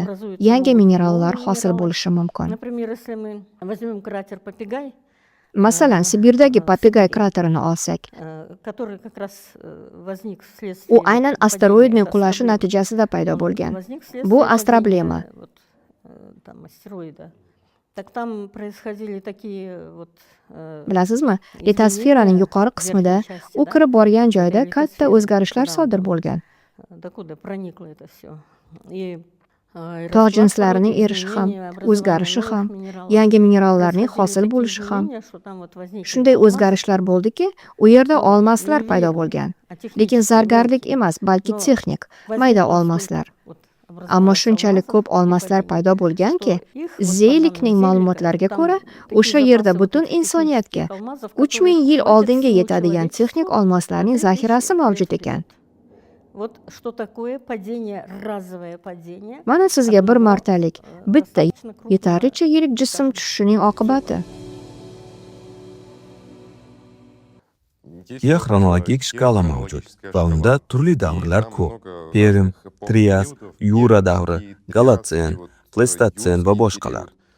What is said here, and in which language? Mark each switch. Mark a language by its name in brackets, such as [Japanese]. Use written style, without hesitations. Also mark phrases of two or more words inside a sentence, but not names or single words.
[Uzbek] Yangi minerallar hosil bo'lishi mumkin. Masalan, Sibirdagi Papegay kraterini olsak, u aynan asteroidning qulashi natijasida paydo bo'lgan. Bu astroblema. [Russian] Так там происходили такие вот [Uzbek] Bilasizmi, litosferaning yuqori qismida u kirib borgan joyda katta o'zgarishlar sodir bo'lgan. [Russian] докуда проникло это все. И [Uzbek] Tog' jinslarining erishi ham, o'zgarishi ham, yangi minerallarning hosil bo'lishi ham. Shunday o'zgarishlar bo'ldiki, u yerda olmoslar paydo bo'lgan. Lekin zargarlik emas, balki texnik, mayda olmoslar. Ammo shunchalik ko'p olmoslar paydo bo'lganki, Zeylikning ma'lumotlariga ko'ra, o'sha yerda butun insoniyatga 3000 yil oldinga yetadigan texnik olmoslarning zaxirasi mavjud ekan. [Russian] Вот что такое падение, разовое падение. [Uzbek] Mana sizga bir martalik, bitta yetarlicha yirik jism tushishining oqibati. Geoxronologik shkala mavjud va unda turli davrlar ko'p. Perm, Trias, Yura davri, Golotsen, Pleistotsen va boshqalar.